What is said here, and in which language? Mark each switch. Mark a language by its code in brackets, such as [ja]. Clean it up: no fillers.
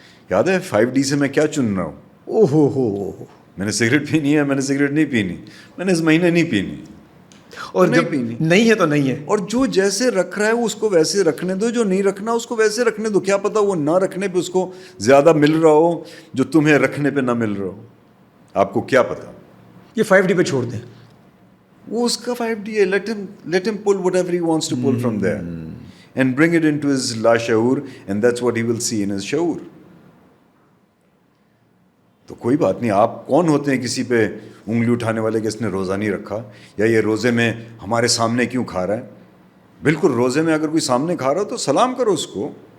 [ur] یاد ہے 5D سے میں کیا چن رہا ہوں. میں نے سگریٹ پینی ہے, میں نے سگریٹ نہیں پینی, میں نے اس مہینے نہیں پینی, اور جب نہیں ہے تو نہیں ہے. اور جو جیسے رکھ رہا ہے اس کو ویسے رکھنے دو, جو نہیں رکھنا اس کو ویسے رکھنے دو. کیا پتا وہ نہ رکھنے پہ اس کو زیادہ مل رہا ہو جو تمہیں رکھنے پہ نہ مل رہا ہو, آپ کو کیا پتا. یہ 5D پہ چھوڑ دیں, وہ اس کا 5D ہے. [en] let him pull whatever he wants to pull from there and bring it into his la shaur, and that's what he will see in his shaur. [ur] تو کوئی بات نہیں, آپ کون ہوتے ہیں کسی پہ انگلی اٹھانے والے کہ اس نے روزہ نہیں رکھا, یا یہ روزے میں ہمارے سامنے کیوں کھا رہا ہے. بالکل روزے میں اگر کوئی سامنے کھا رہا ہو تو سلام کرو اس کو.